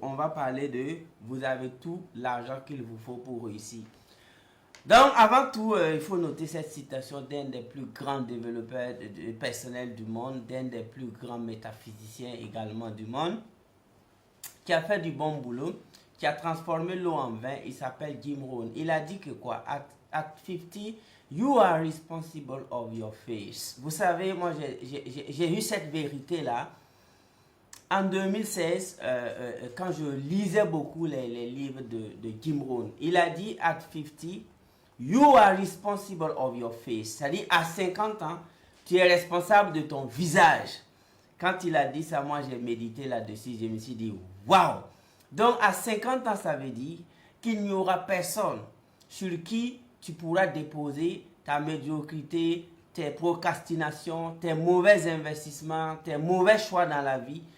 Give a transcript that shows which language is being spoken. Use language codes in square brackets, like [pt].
[fr] On va parler de, vous avez tout l'argent qu'il vous faut pour réussir. Donc, avant tout, il faut noter cette citation d'un des plus grands développeurs personnels du monde, d'un des plus grands métaphysiciens également du monde, qui a fait du bon boulot, qui a transformé l'eau en vin. Il s'appelle Jim Rohn. Il a dit que quoi? [en] At 50, you are responsible of your face. [fr] Vous savez, moi, j'ai eu cette vérité-là en 2016, quand je lisais beaucoup les livres de Jim Rohn. Il a dit, [en] at 50, you are responsible of your face. [fr] C'est-à-dire, à 50 ans, tu es responsable de ton visage. Quand il a dit ça, moi, j'ai médité là-dessus. Je me suis dit, waouh! Donc, à 50 ans, ça veut dire qu'il n'y aura personne sur qui tu pourras déposer ta médiocrité, tes procrastinations, tes mauvais investissements, tes mauvais choix dans la vie.